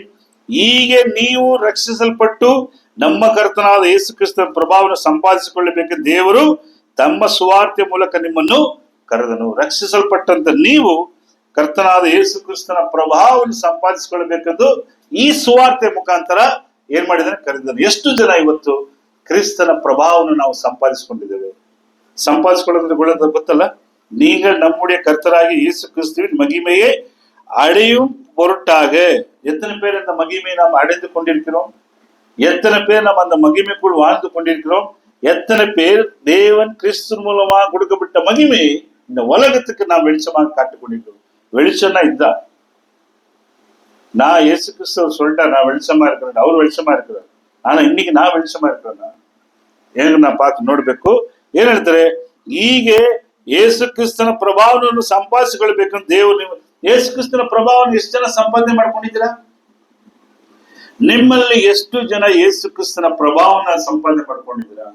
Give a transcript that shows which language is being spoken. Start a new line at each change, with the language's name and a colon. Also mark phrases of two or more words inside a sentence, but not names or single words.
Kannada: ಹೀಗೆ ನೀವು ರಕ್ಷಿಸಲ್ಪಟ್ಟು ನಮ್ಮ ಕರ್ತನಾದ ಯೇಸು ಕ್ರಿಸ್ತನ ಪ್ರಭಾವವನ್ನು ಸಂಪಾದಿಸಿಕೊಳ್ಳಬೇಕು ದೇವರು ತಮ್ಮ ಸುವಾರ್ತೆ ಮೂಲಕ ನಿಮ್ಮನ್ನು ಕರೆದನು. ರಕ್ಷಿಸಲ್ಪಟ್ಟಂತ ನೀವು ಕರ್ತನಾದ ಯೇಸು ಕ್ರಿಸ್ತನ ಪ್ರಭಾವವನ್ನು ಸಂಪಾದಿಸಿಕೊಳ್ಳಬೇಕೆಂದು ಈ ಸುವಾರ್ತೆ ಮುಖಾಂತರ ಏನ್ ಮಾಡಿದಾನೆ? ಕರೆದನು. ಎಷ್ಟು ಜನ ಇವತ್ತು ಕ್ರಿಸ್ತನ ಪ್ರಭಾವವನ್ನು ನಾವು ಸಂಪಾದಿಸಿಕೊಂಡಿದ್ದೇವೆ? ಸಂಪಾದಿಸಿಕೊಳ್ಳೋದ್ರೆ ಗೊತ್ತಲ್ಲ,
Tamil: நீங்க நம்முடைய கர்த்தராகி இயேசு கிறிஸ்துவின் மகிமையை அடையும் பொருட்டாக எத்தனை பேர் இந்த மகிமையை நாம் அடைந்து கொண்டிருக்கிறோம்? எத்தனை பேர் நம்ம அந்த மகிமைக்குள் வாழ்ந்து கொண்டிருக்கிறோம்? எத்தனை பேர் தேவன் கிறிஸ்து மூலமாக கொடுக்கப்பட்ட மகிமையை இந்த உலகத்துக்கு நாம் வெளிச்சமாக காட்டிக் கொண்டிருக்கிறோம்? வெளிச்சம்னா இதுதான். நான் இயேசு கிறிஸ்துவ சொல்லிட்டா நான் வெளிச்சமா இருக்கிறேன், அவர் வெளிச்சமா இருக்கிறார். ஆனா இன்னைக்கு நான் வெளிச்சமா இருக்கிறேன்னா
Kannada: ಏನು ನಾವು ನೋಡ್ಬೇಕು. ಏನ್ ಹೇಳ್ತಾರೆ? ಹೀಗೆ ಯೇಸು ಕ್ರಿಸ್ತನ ಪ್ರಭಾವವನ್ನು ಸಂಪಾದಿಸಿಕೊಳ್ಬೇಕಂತ ದೇವರು ನೀವು ಯೇಸು ಕ್ರಿಸ್ತನ ಪ್ರಭಾವವನ್ನು ಎಷ್ಟು ಜನ ಸಂಪಾದನೆ ಮಾಡ್ಕೊಂಡಿದ್ದೀರಾ? ನಿಮ್ಮಲ್ಲಿ ಎಷ್ಟು ಜನ ಯೇಸು ಕ್ರಿಸ್ತನ ಪ್ರಭಾವನ ಸಂಪಾದನೆ ಮಾಡ್ಕೊಂಡಿದ್ದೀರಾ?